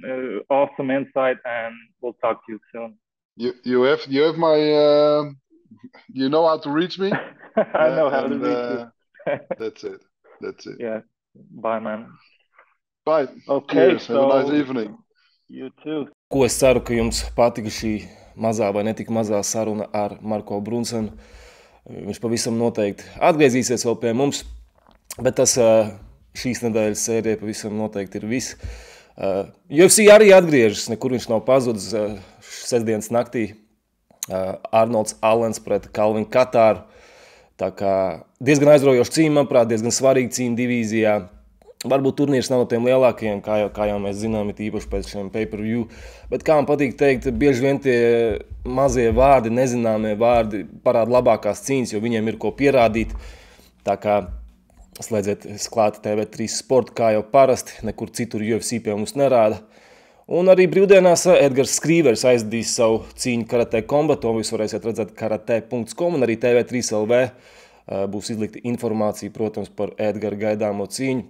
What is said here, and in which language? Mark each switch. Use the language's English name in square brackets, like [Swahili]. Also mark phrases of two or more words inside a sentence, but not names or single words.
[English] Awesome insight, and we'll talk to you soon. You have my you know how to reach me. I know how to reach you. That's it. Yeah. Bye, man. Bye. Okay, cheers. Have a nice evening. You too. [Latvian] Ko es ceru, ka jums patika šī mazā vai netik mazā saruna ar Marko Broersenu. Viņš pavisam noteikti atgriezīsies vēl pie mums, bet tas šīs nedēļas sērija pavisam noteikti ir viss. UFC arī atgriežas, nekur viņš nav pazudis. Sestdienas naktī Arnolds Allens pret Kalvinu Katāru. Tā kā diezgan aizraujoša cīņa, manuprāt, diezgan svarīga cīņa divīzijā. Varbūt turnīrs nav no tiem lielākajiem, kā jau mēs zinām, it īpaši pēc šiem pay-per-view. Bet kā man patīk teikt, bieži vien tie mazie vārdi, nezināmie vārdi parāda labākās cīņas, jo viņiem ir ko pierādīt. Tā kā slēdziet klāt TV3 Sport, kā jau parasti, nekur citur UFC pie mums nerāda. Un arī brīvdienās Edgars Skrīvers aizdīs savu cīņu Karate Combat, to jūs varēsiet redzēt karate.com, un arī TV3 LV būs izlikta informācija, protams, par Edgara gaidāmo cīņu.